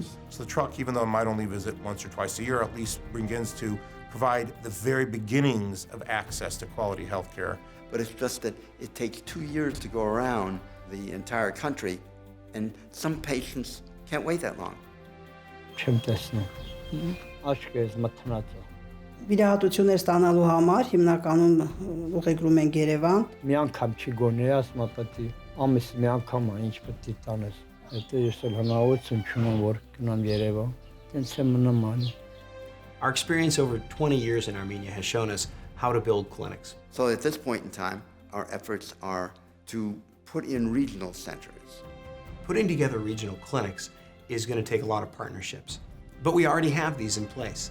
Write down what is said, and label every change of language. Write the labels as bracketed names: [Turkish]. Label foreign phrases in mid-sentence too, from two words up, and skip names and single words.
[English] So the truck, even though it might only visit once or twice a year, at least begins to provide the very beginnings of access to quality health care. But it's just that it takes 2 years to go around the entire country, and some patients can't wait that long. [Armenian] Վիրահատություններ ստանալու համար հիմնականում ուղեգրում են Երևան։ Մի անգամ չի գոնե, ասում ապատի, ամիս մի անգամ է, ինչ պետք է տանես։ Հետո ես էլ հնարավորություն չունեմ, որ գնամ Երևան։ Տենց եմ մնում անի։ [English] Our experience over 20 years in Armenia has shown us how to build clinics. So at this point in time, our efforts are to put in regional centers. Putting together regional clinics is going to take a lot of partnerships, but we already have these in place.